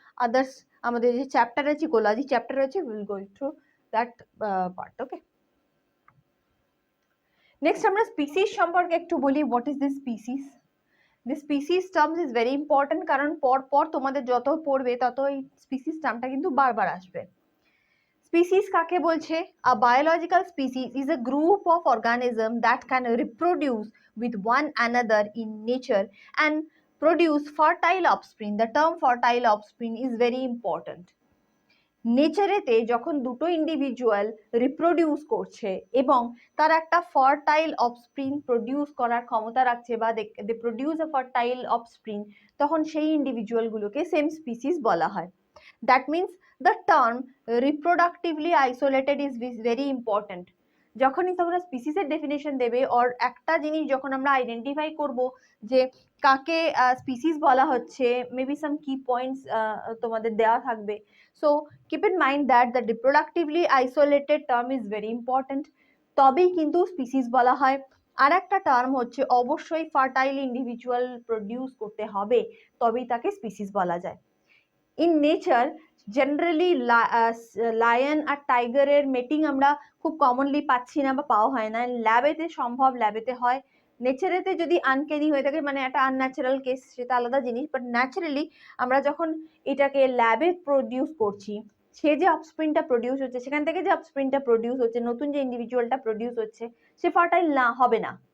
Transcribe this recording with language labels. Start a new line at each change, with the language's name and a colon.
Bangla: Others আমাদের যে chapter আছে, ইকোলজি চ্যাপ্টার রয়েছে,
English: Will go through that part.
Bangla: Okay, next আমরা স্পিসিস সম্পর্কে একটু বলি।
English: What is this species? This species terms is very important,
Bangla: কারণ পর তোমাদের যত পড়বে তত এই স্পিসিস টার্মটা কিন্তু বারবার আসবে। স্পিসিস কাকে বলছে?
English: A biological species is a group of organisms that can reproduce with one another in nature and produce fertile offspring. The term fertile offspring is very important.
Bangla: নেচারেতে যখন দুটো ইন্ডিভিজুয়াল রিপ্রোডিউস করছে এবং তারা একটা ফার্টাইল অফস্প্রিং প্রডিউস করার ক্ষমতা রাখছে, বা
English: they produce a fertile offspring,
Bangla: তখন সেই ইন্ডিভিজুয়ালগুলোকে সেম স্পিসিস বলা হয়।
English: That means the term reproductively isolated is very important.
Bangla: যখনই তোমরা স্পিসিসের ডেফিনেশন দেবে, অর একটা জিনিস যখন আমরা আইডেন্টিফাই করব যে কাকে স্পিসিস বলা হচ্ছে, মেবি সাম কি পয়েন্টস তোমাদের দেওয়া থাকবে।
English: so keep in mind that the reproductively isolated term is very important,
Bangla: তবেই কিন্তু স্পিসিস বলা হয়। আর একটা টার্ম হচ্ছে অবশ্যই ফার্টাইল ইন্ডিভিজুয়াল প্রডিউস করতে হবে, তবেই তাকে স্পিসিস বলা যায়। ইন নেচার জেনারেলি লায়ন আর টাইগারের মেটিং আমরা খুব কমনলি পাচ্ছি না বা পাওয়া হয় না। ল্যাবেতে সম্ভব, ল্যাবেতে হয়। নেচারেতে যদি আনক্যানি হয়ে থাকে, মানে একটা আনন্যাচারাল কেস, সেটা আলাদা জিনিস, বাট ন্যাচারালি আমরা যখন এটাকে ল্যাবে প্রডিউস করছি, সে যে অফস্প্রিংটা প্রডিউস হচ্ছে, সেখান থেকে যে অফস্প্রিংটা প্রডিউস হচ্ছে, নতুন যে ইন্ডিভিজুয়ালটা প্রডিউস হচ্ছে, সে ফার্টাইল না হবে না।